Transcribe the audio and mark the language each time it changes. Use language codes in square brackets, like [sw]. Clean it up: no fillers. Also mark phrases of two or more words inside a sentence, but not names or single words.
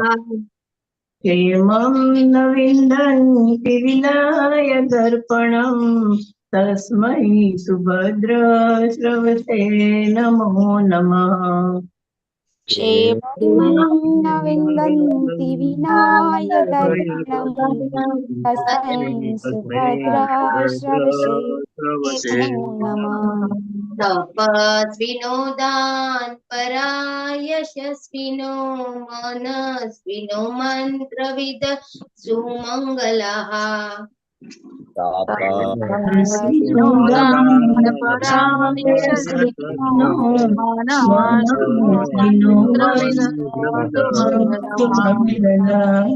[sa] क्षेमं न विन्दन्ति विना यदर्पणम् तस्मै सुभद्राश्रवसे नमो नमः क्षेमं न विन्दन्ति विना यदर्पणम् तस्मै सुभद्राश्रवसे नमो नमः તપસ્વીનો દાન પરા યશસ્વીનો મનસ્વીનો મંત્રવિદ સુમંગલઃ તપસ્વીનો દાન પરા યશસ્વીનો મનસ્વીનો મંત્રવિદ